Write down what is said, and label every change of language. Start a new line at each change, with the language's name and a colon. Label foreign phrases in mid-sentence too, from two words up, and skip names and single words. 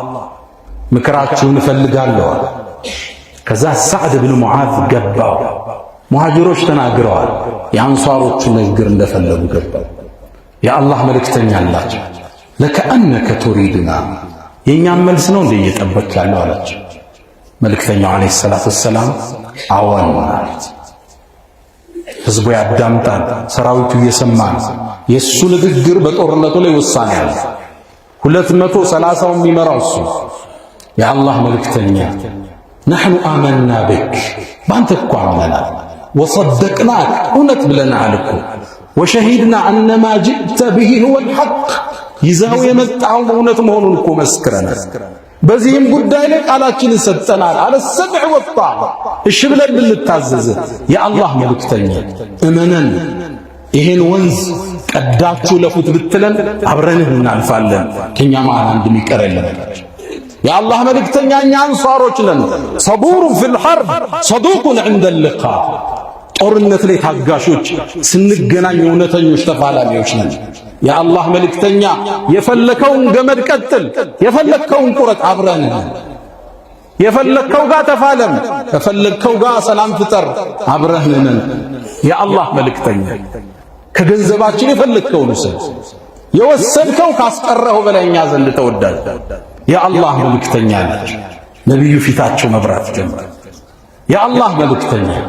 Amharic: ምክራችሁን እፈልጋለሁ ከዛ ሰዓድ ብን ሙዓዝ ገባው ሙሃጅሮች ተናግረዋል የአንሷሮቹ ንግግር እንደፈለጉ ገባው የአላህ መልእክተኛ አላቸው
Arabic: لكأنك تريدنا
Amharic: የኛም መልስ ነው እንደ እየጠበቅ ያለው አላቸው መልእክተኛው
Arabic: عليه الصلاة والسلام
Amharic: አዎን ማለት ህዝቡ ያዳምጣል ሰራዊቱ እየሰማ የሱ ንግግር በጦርነቱ ላይ ውሳኔ አለ 230 የሚመራው እሱ የአላህ መልእክተኛ
Arabic: نحن آمنا بك بانت
Amharic: እኮ አምነናል وصدقناك እውነት ብለናል እኮ
Arabic: وشهدنا أن ما جئت به هو الحق
Amharic: ይዘው የመጣው እውነት መሆኑን እኮ መስክረናል በዚህም ጉዳይ ላይ ቃላችንን ሰጠናል አለ ሰብዕ ወጣ እሺ ብለን ልንታዘዝ የአላህ መልእክተኛ እመነን ይሄን ወንዝ ቀዳችሁ ለፉት ብትለን አብረንህ እናልፋለን ከኛ ማን አንድ የሚቀር የለም የአላህ መልእክተኛ እኛ አንሷሮች ነን
Arabic: صبور في الحرب صدوق عند اللقاء
Amharic: ጦርነት ላይ ታጋሾች ስንገናኝ እውነተኞች ተፋላሚዎች ነን የአላህ መልእክተኛ የፈለከውን ገመድ ቀጥል የፈለከውን ቁረጥ አብረን የፈለከው ጋር ተፋለም፣ የፈለከው ጋር ሰላም ፍጠር፣ አብረህን የአላህ መልእክተኛ ከገንዘባችን የፈለከውን ውሰድ፣ የወሰድከው ካስቀረው በላይኛ ዘንድ ተወዳጅ የአላህ መልእክተኛ ናቸው። ነብዩ ፊታቸው መብራት ጀመረ። የአላህ መልእክተኛ